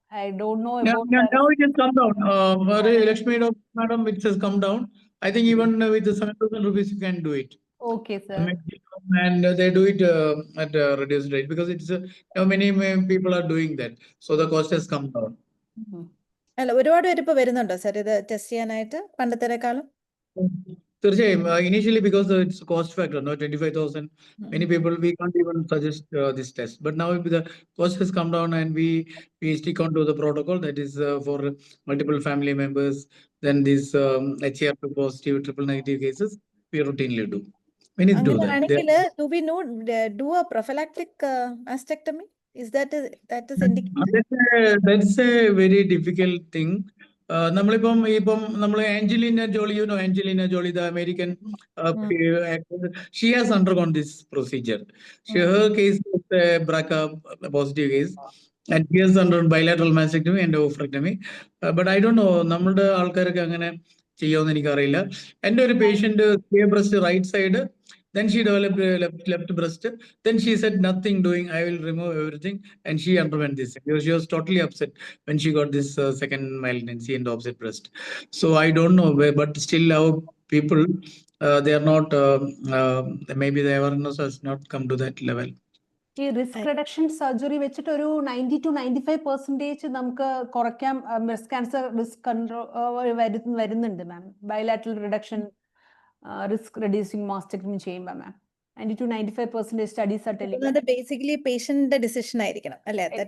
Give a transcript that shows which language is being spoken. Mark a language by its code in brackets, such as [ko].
[en] I don't know about. Now it has come down. Lekshmy, madam, it has come down. I think even with the 7,000 rupees, you can do it. Okay, sir. And they do it at a reduced rate, because it's many people are doing that. So the cost has come down. [ml] അല്ല, ഒരുപാട് പേര് ഇപ്പൊ വരുന്നുണ്ടോ sir ഇത് test ചെയ്യാനായിട്ട് പണ്ടത്തേക്കാളും? തീർച്ചയായും, [en] initially because it's cost factor, no, 25,000. Many people, we can't even suggest this test. But now the cost has come down and we stick on to the protocol that is for multiple family members. Then these HER2 positive, triple negative cases, we routinely do. Many do that. Do we do a prophylactic mastectomy? Is that is indicated? That's a very difficult thing. [ml] നമ്മളിപ്പം നമ്മൾ [en] Angelina Jolie, you know Angelina Jolie, the American actor, she has undergone this procedure. Her case is a BRCA positive case, and she has undergone bilateral mastectomy and oophorectomy. But I don't know, [ml] നമ്മളുടെ ആൾക്കാരൊക്കെ അങ്ങനെ ചെയ്യുമെന്ന് എനിക്കറിയില്ല. എൻ്റെ ഒരു [en] Patient breast right side, then she developed left breast. Then she said nothing doing, I will remove everything, and she underwent this. She was totally upset when she got this second malignancy and opposite breast. So I don't know, but still our people, they are not, maybe the awareness has not come to that level. [ml] ഈ risk reduction surgery വെച്ചിട്ട് ഒരു 90-95% നമുക്ക് കുറയ്ക്കാം. Breast cancer risk control വരുന്നുണ്ട് മാം. Bilateral reduction risk reducing mastectomy ചെയ്യുമ്പോൾ മാം 90-95% [en] Studies are telling. [ml] അത് basically പേഷ്യന്റിന്റെ decision ആയിരിക്കണം അല്ലേ?